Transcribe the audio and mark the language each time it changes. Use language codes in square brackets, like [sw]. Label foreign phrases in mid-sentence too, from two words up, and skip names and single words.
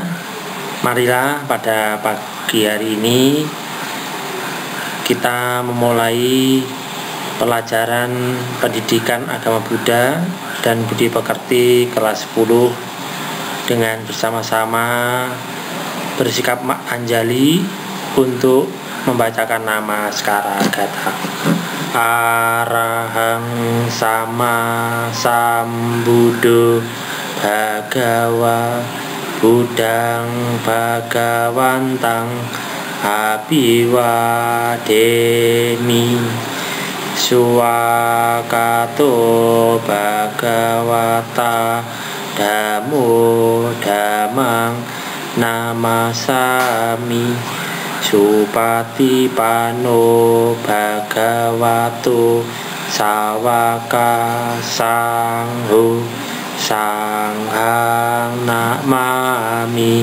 [id] Marilah pada pagi hari ini kita memulai pelajaran pendidikan agama Buddha dan budi pekerti kelas 10 dengan bersama-sama bersikap anjali untuk membacakan nama Skara Gatha. [pi] Arahang sama sambuddho bhagawa buddhang bhagawantang abiwademi suwakato bhagawata dhammo dhammang namasami supatipano bhagavato sawaka sangho sanghang namami.